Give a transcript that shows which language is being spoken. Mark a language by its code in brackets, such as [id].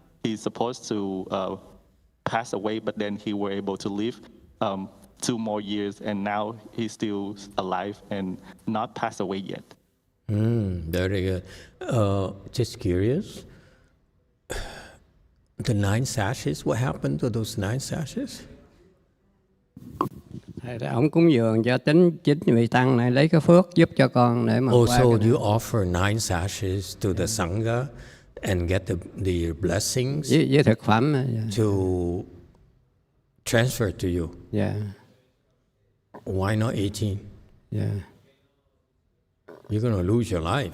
[en] He's supposed to pass away, but then he were able to live 2 more years, and now he's still alive and not passed away yet. Very good. Just curious, the 9 sashes, what happened to those 9 sashes? [vi] Ông cúng dường cho chính vị tăng này lấy cái phước giúp cho con để mà [en] Also, you offer 9 sashes to the Sangha and get the blessings [vi] với thực phẩm [en] to transfer to you. Yeah. Why not 18? Yeah. You're going to lose your life.